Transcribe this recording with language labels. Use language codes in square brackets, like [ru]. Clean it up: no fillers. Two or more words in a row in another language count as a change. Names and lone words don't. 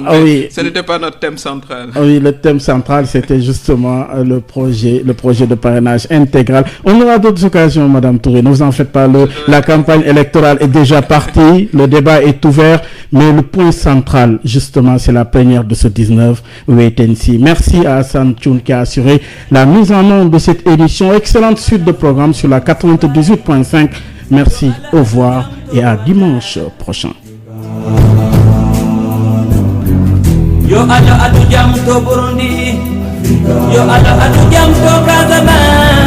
[fr] Mais ce n'était pas notre thème central. Oui, le thème central, c'était justement le projet de parrainage intégral. On aura d'autres occasions, Madame Touré. Ne vous en faites pas. La campagne électorale est déjà partie. Le débat est ouvert. Mais le point central, justement, c'est la plénière de ce 19 [en] wait-and-see. [fr] Merci à Hassan Thioune qui a assuré la mise en œuvre de cette édition. Excellente suite de programme sur la 98.5. Merci, au revoir et à dimanche prochain. Yo ado adu jam to Burundi, yo ado adu jam to Casamance.